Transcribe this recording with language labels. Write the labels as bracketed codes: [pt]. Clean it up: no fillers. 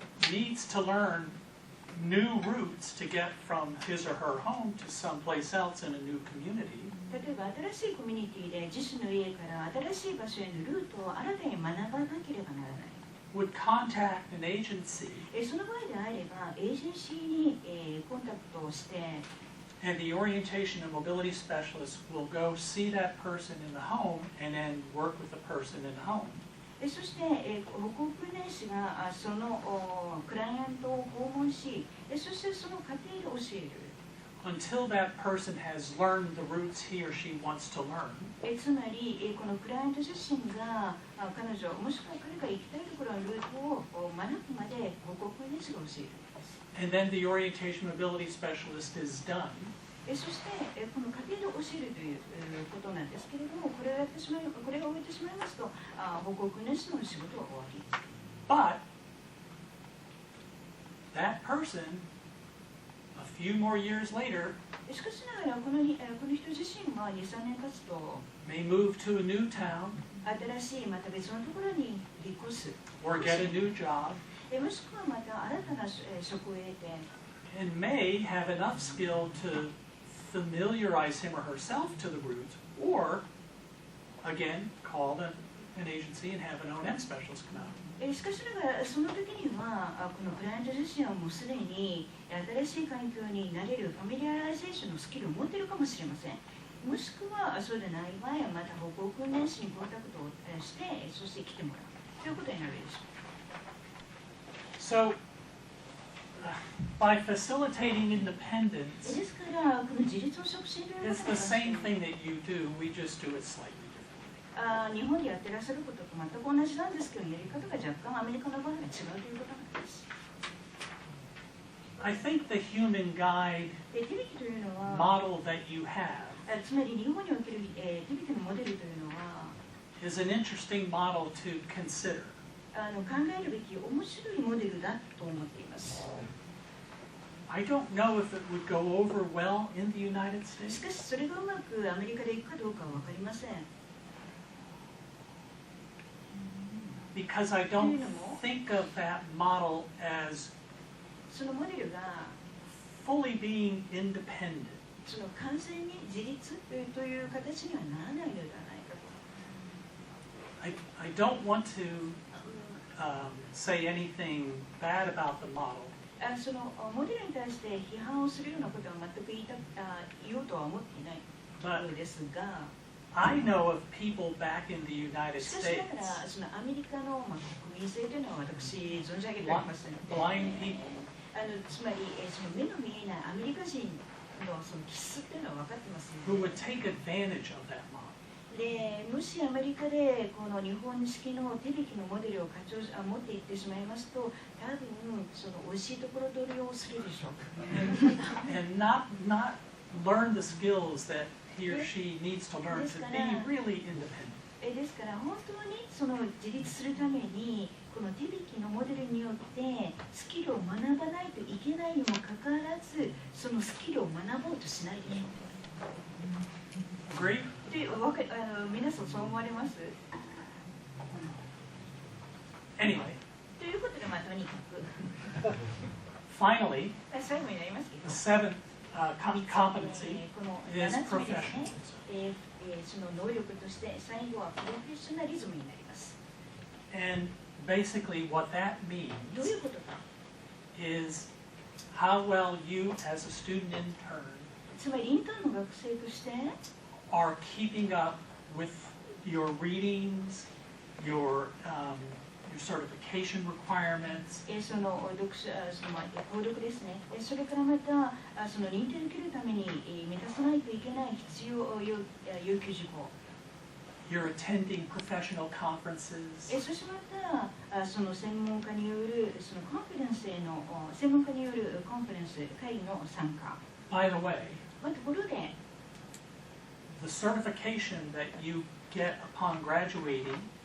[en] needs to learn new routes to get from his or her home to someplace else in a new community. [ja] 例えば新しいコミュニティで自身の家から新しい場所へのルートを新たに学ばなければならない。 [en] Would contact an agency, [ja] その場合であればエージェンシーにコンタクトをして、 [en] and the orientation and mobility specialist will go see that person in the home and then work with the person in the home. [ja] そして歩行訓練士がそのクライアントを訪問し、そしてその過程で教える。 [en] Until that person has learned the routes he or she wants to learn. [ja] つまりこのクライアント自身が彼女もしくは彼が行きたいところのルートを学ぶまで歩行訓練士が教えるんです。 [en] And then the orientation mobility specialist is done. [ja] そしてこの過程で教えるということなんですけれども、これが終えてしまいますと歩行訓練士の仕事は終わり。 [en] But that person, a few more years later, [ja] しかしながらこの人自身は 2,3 年経つと [en] may move to a new town [ja] 新しいまた別のところに引っ越す [en] or get a new job [ja] もしくはまた新たな職を得て [en] and may have enough skill to familiarize him or herself to the route, or again call an agency and have an O&M specialist come out. [ja] しかしながらその時にはこのクライアント自身はもうすでに新しい環境になれるファミリアライゼーションのスキルを持っているかもしれません。もしくはそうでない場合はまた歩行訓練士にコンタクトをして、そして来てもらうということになるでしょう。 [en] So, by facilitating independence, [ja] ですからこの自立を促進という [en] it's the same thing that you do, we just do it slightly differently. [ja] 日本でやってらっしゃることと全く同じなんですけど、やり方が若干アメリカの場合は違うということなんです。 [en] I think the human guide [ja] テビキというのは [en] model that you have [ja] つまり日本におけるテビキのモデルというのは [en] is an interesting model to consider. [ja] 考えるべき面白いモデルだと思っています。 [en] I don't know if it would go over well in the United [ja] し [en] States. [ja] かしそれがうまくアメリカでいくかどうかは分かりません。 [en] Because I don't think of that model as [ja] そのモデルが [en] fully being independent. [ja] その完全に自立という形にはならないのではないかと。 [en] I don't want to say anything bad about the model. [ja] そのモデルに対して批判をするようなことは全く言おうとは思っていないのですが、 [en] I know of people back in the United [ja] しかしな [en] States, [ja] がらそのアメリカの国民性というのは私存じ上げておりますので、 [en] blind people [ja] つまりその目の見えないアメリカ人その気質っていうのは分かってます [en] who [ja] の [en] would take advantage of that model. [ja] で、もしアメリカでこの日本式の手引きのモデルを持っていってしまいますと、多分その美味しいところ取りをするでしょう。 [en] And not learn the skills that he or she needs to learn to be really independent. [ja] ですから本当にその自立するためにこの手引きのモデルによってスキルを学ばないといけないにもかかわらず、そのスキルを学ぼうとしないでしょう。 [en] Agree? [ja] で、皆さんそう思われます？ [en] Anyway, [ja] ということで、まあ、とにかく [en] finally, [ja] 最後になりますけど、 [en] the seventh competency [ja] この [en] is [ja] 7つ目ですね。 [en] professionalism. [ja] その能力として最後はプロフェッショナリズムになります。 [en] And basically what that means [ja] どういうことか。 [en] is how well you as a student intern [ja] つまりインターンの学生として [en] are keeping up with your readings, your certification requirements, [ja] その購読ですね。それからまたその認定を受けるために満たさないといけない必要要求事項。 [en] you're attending professional conferences, [ja] そしてまたその専門家によるそのコンファレンスへの専門家によるコンファレンス会議の参加。 [en] by the way, [ja] ところで [en] the certification that you get upon graduating